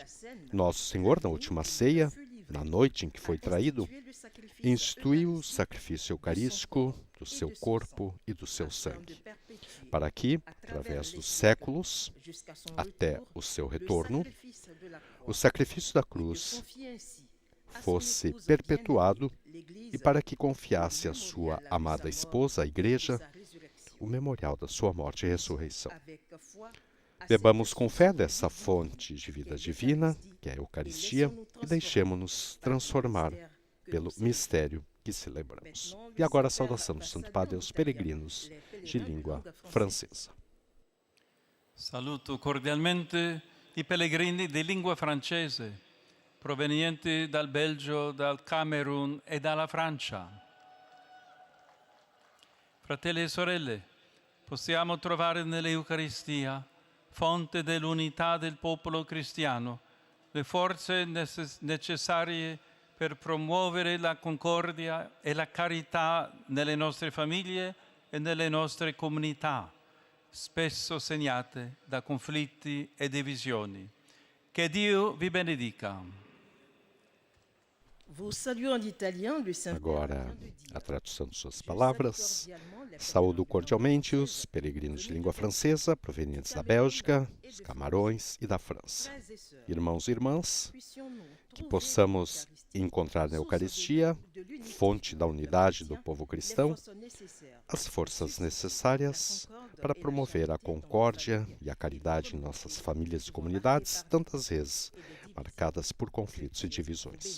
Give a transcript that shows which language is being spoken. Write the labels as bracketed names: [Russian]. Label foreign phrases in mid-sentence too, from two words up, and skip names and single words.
[Portuguese] Nosso Senhor, na última ceia, na noite em que foi traído, instituiu o sacrifício eucarístico do seu corpo e do seu sangue, para que, através dos séculos, até o seu retorno, o sacrifício da cruz fosse perpetuado e para que confiasse à sua amada esposa, a Igreja, o memorial da sua morte e ressurreição. Bebamos com fé dessa fonte de vida divina, que é a Eucaristia, e deixemos-nos transformar pelo mistério que celebramos. E agora a saudação do Santo Padre aos peregrinos de língua francesa. [Italian] Saluto cordialmente i pellegrini di lingua francese, provenienti dal Belgio, dal Camerun e dalla Francia. Fratelli e sorelle, possiamo trovare nell'Eucaristia, fonte dell'unità del popolo cristiano, le forze necessarie per promuovere la concordia e la carità nelle nostre famiglie e nelle nostre comunità, spesso segnate da conflitti e divisioni. Che Dio vi benedica. [Portuguese] Agora, a tradução de suas palavras. Saúdo cordialmente os peregrinos de língua francesa provenientes da Bélgica, dos Camarões e da França. Irmãos e irmãs, que possamos encontrar na Eucaristia, fonte da unidade do povo cristão, as forças necessárias para promover a concórdia e a caridade em nossas famílias e comunidades, tantas vezes marcadas por conflitos e divisões.